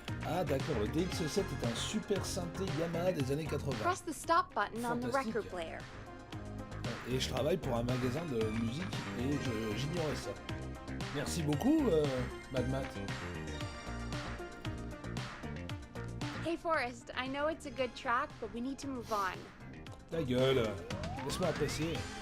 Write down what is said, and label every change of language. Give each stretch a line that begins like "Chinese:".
French: Ah d'accord, le DX7 est un super synthé Yamaha des années 80.
English: Press the stop button on the
French: Fantastique.
English: record player.
French: Et je travaille pour un magasin de musique et j'ignorais ça. Merci beaucoup, Mad Matt.
English: Hey Forrest, I know it's a good track, but we need to move on.
French: Ta gueule, laisse-moi apprécier.